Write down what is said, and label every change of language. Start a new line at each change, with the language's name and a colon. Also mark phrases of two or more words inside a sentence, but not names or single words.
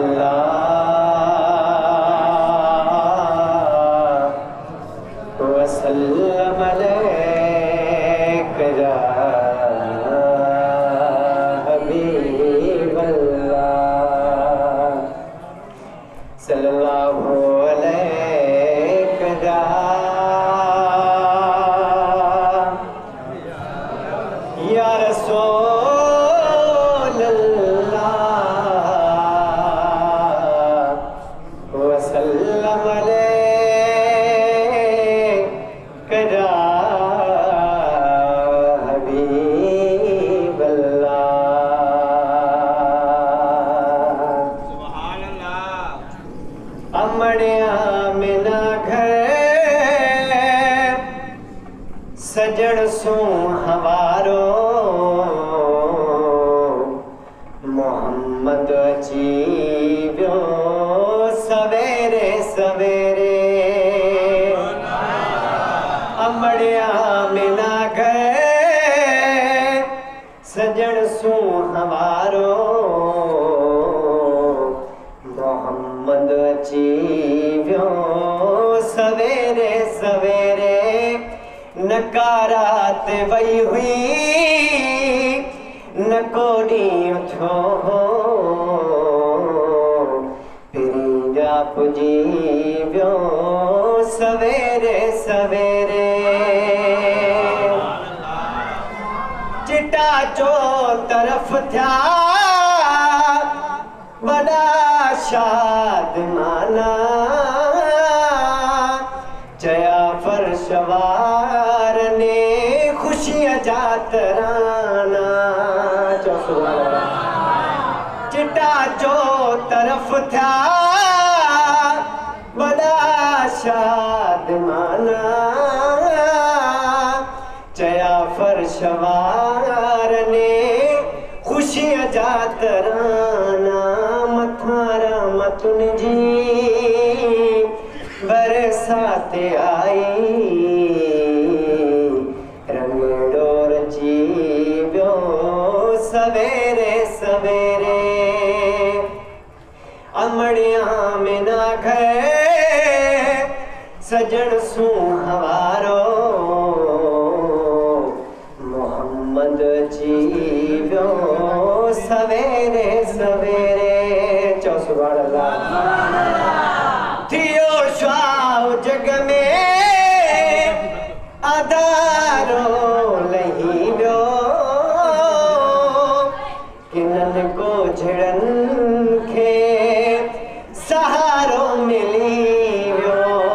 Arabic: الله وسلم عليك يا حبيب الله صلى الله عليك يا رسول الله وسلم عليك يا حبيب الله.
Sindhi: अमड़िया मिना घर सजण सू हवारो मोहम्मद अची वियो सवेरे सवेरे। अमड़िया मिना घर सजण सू हवारो मोहम्मद अची वियो सवेरे सवेरे। नकारात वई हुई न कोडी उठो पिरिंजा पुजी वियो सवेरे सवेरे। चिटा चो तरफ थिया वॾा शादमाना चया फर्शवार ने खुशियां जा तराना। चिटा चो तरफ थिया वॾा शादमाना चया फर्शवार ने खुशियां जा तराना। मथारा मतुन जी बरसात आई रंगड़ो रची वियो सवेरे सवेरे। अमड़िया मिना घर सजण सू हवारो मोहम्मद अची वियो सवेरे सवेरे। चओ
Arabic: سبحان الله.
Sindhi: थियो श्वाव जग में आधारो लही वियो किनन को झड़न खे सहारो मिली वियो।